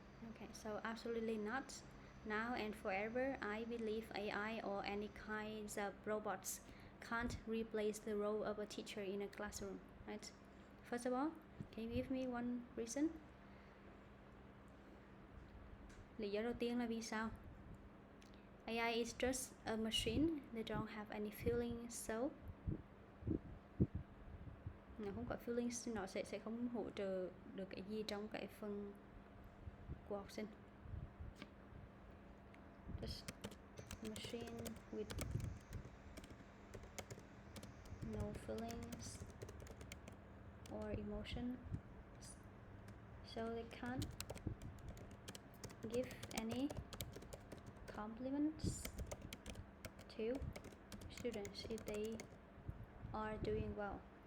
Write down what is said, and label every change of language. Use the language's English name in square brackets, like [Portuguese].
[English] Okay, so absolutely not. Now and forever, I believe AI or any kinds of robots can't replace the role of a teacher in a classroom, right? First of all, can you give me one reason? [Vietnamese] Lý do đầu tiên là vì sao? [English] AI is just a machine, they don't have any feelings, so [Vietnamese] nó không có feelings, nó sẽ không hỗ trợ được cái gì trong cái phần của học sinh. [English] Just a machine with no feelings or emotion, so they can't give any compliments to students if they are doing well.